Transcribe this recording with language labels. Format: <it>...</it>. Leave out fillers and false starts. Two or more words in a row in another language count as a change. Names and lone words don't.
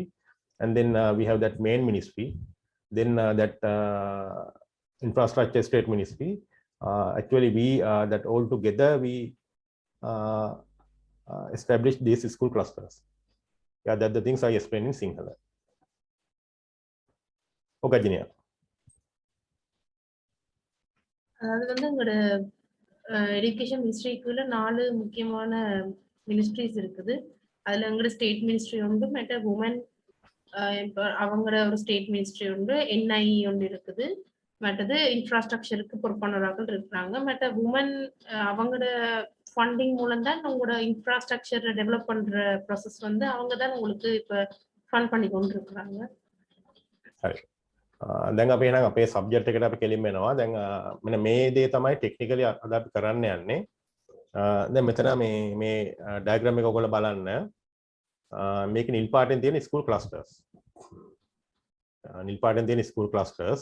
<en>And then we have that main ministry. Then that infrastructure state ministry. Actually we that all together we established these school clusters. Yeah, that the things I explained in Sinhala. Okay, Gajini.</en> <ta>அதாவது வந்து எங்களோட</ta> <en>education ministryக்குள்ள</en> <ta>4 முக்கியமான மினிஸ்ட்ரிஸ் இருக்குது. அதுல எங்களோட</ta> <en>state ministry</en> <ta>உண்டு, மற்ற உமன் அவங்களோட ஒரு</ta> <en>state ministry</en> <ta>உண்டு, என்ஐஇ ஒன்று இருக்குது, மற்றது இன்ஃப்ராஸ்ட்ரக்சருக்கு பொறுப்பானவர்கள் இருக்கிறாங்க. மற்ற உமன் அவங்களோட ஃபண்டிங் மூலம் தான் உங்களோட</ta> <en>infrastructure develop</en> <ta>பண்ற ப்ராசஸ் வந்து அவங்க தான் உங்களுக்கு இப்ப ஃபண்ட் பண்ணி கொண்டு இருக்கிறாங்க.</ta> <si>හරි. දැන් අපි එහෙනම් අපේ සබ්ජෙක්ට් එකට අපි කෙලින්ම එනවා. දැන් මෙන්න මේ දේ තමයි ටෙක්නිකලි අද අපි කරන්න යන්නේ. දැන් මෙතන මේ ඩයග්‍රෑම් එක ඔයගොල්ලෝ බලන්න. මේක නිල් පාටෙන් තියෙන</si> <en>school clusters.</en> <si>නිල් පාටෙන් තියෙන</si> <en>school clusters.</en>